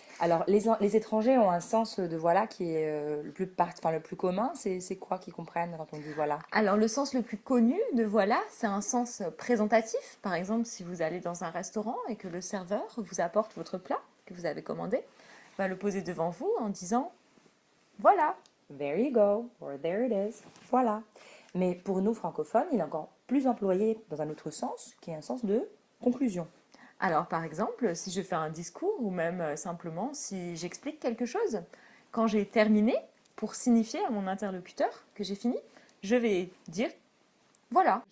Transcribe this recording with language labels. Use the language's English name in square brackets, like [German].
[French] Alors les étrangers ont un sens de voilà qui est le plus commun. C'est quoi qu'ils comprennent quand on dit voilà? Alors le sens le plus connu de voilà, c'est un sens présentatif. Par exemple, si vous allez dans un restaurant et que le serveur vous apporte votre plat que vous avez commandé, va le poser devant vous en disant voilà. [English] There you go, or there it is. [French] Voilà. Mais pour nous francophones, il est encore plus employé dans un autre sens, qui est un sens de conclusion. Alors par exemple, si je fais un discours ou même simplement si j'explique quelque chose, quand j'ai terminé, pour signifier à mon interlocuteur que j'ai fini, je vais dire voilà.